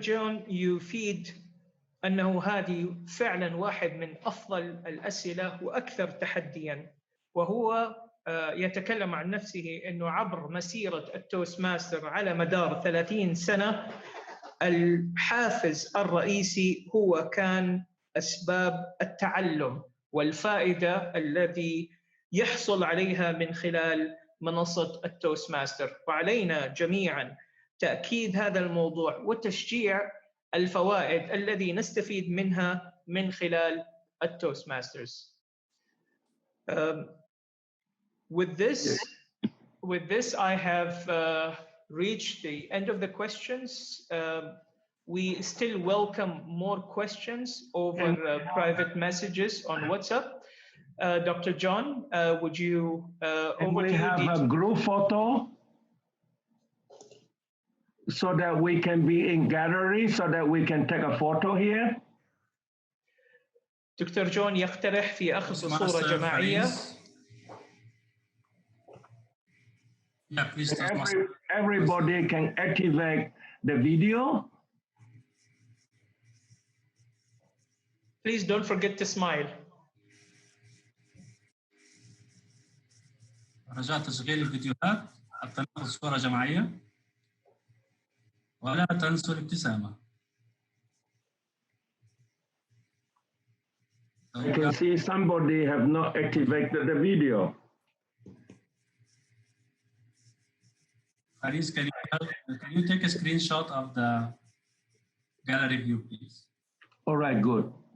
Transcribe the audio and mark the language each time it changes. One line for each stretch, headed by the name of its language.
Arabic: John, يفيد أنه هذه فعلا واحد من أفضل الأسئلة وأكثر تحديا، وهو يتكلم عن نفسه أنه عبر مسيرة التوست ماستر على مدار 30 سنة الحافز الرئيسي هو كان أسباب التعلم والفائدة الذي يحصل عليها من خلال منصة التوست ماستر. وعلينا جميعا تأكيد هذا الموضوع وتشجيع الفوائد الذي نستفيد منها من خلال التوست ماسترز.
English: With this, I have reached the end of the questions. We still welcome more questions over private messages on WhatsApp. Dr. John, would you we have a group photo so that we can be in gallery, so that we can take a photo here?
Arabic: دكتور جون يقترح في أخذ صورة جماعية.
English: Yeah, please. Everybody can activate the video. Please don't forget to smile.
Arabic: رجاء تشغيل الفيديوهات حتى ناخذ صورة جماعية ولا تنسوا الابتسامة.
English: I can see somebody have not activated the video. Faris, can you take a screenshot of the gallery view, please? All right, good.